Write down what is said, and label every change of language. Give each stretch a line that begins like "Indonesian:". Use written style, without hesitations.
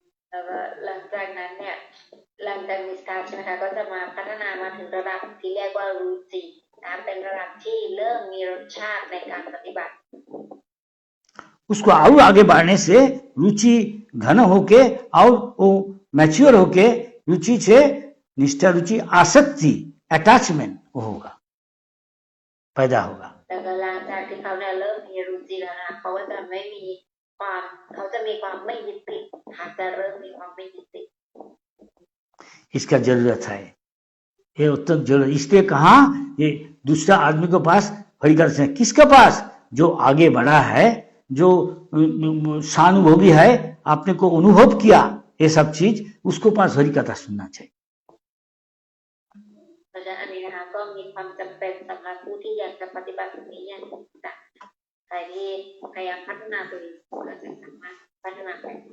Thai: แล้วก็หลังจากนั้นเนี่ยหลังจากนิสตาใช่ไหมคะก็จะมาพัฒนามาถึงระดับที่เรียกว่ารูจินะเป็นระดับที่เริ่มมีรสชาติในการปฏิบัติ
Hindi: उसको और आगे बढ़ने से रुचि घन होके और वो मैच्योर होके रुचि से निष्ठा रुचि आसक्ति अटैचमेंट होगा, पैदा होगा।
Thai: แต่ก็หลังจากที่เขาเนี่ยเริ่มมีรูจิแล้วนะเขาก็จะไม่มีความเขาจะมีความไม่ยึดติดค่ะจะเริ่มมีความไม่ยึดติด
Hindi: इसका जरूरत है, ये उत्तम जरूरत। इसलिए कहा ये दूसरा आदमी के पास हरिकथा से, किसके पास? जो आगे बढ़ा है, जो सानुभोगी है, आपने को अनुभव किया ये सब चीज, उसको पास हरिकथा सुनना चाहिए।
Thai: เพราะฉะนั้นอันนี้นะคะก็มีความจำเป็นสำหรับผู้ที่อยากจะปฏิบัติตรงนี้อย่างจริงจังใครที่พยายามพัฒนาตัวเองก็จะสามารถพัฒนาไป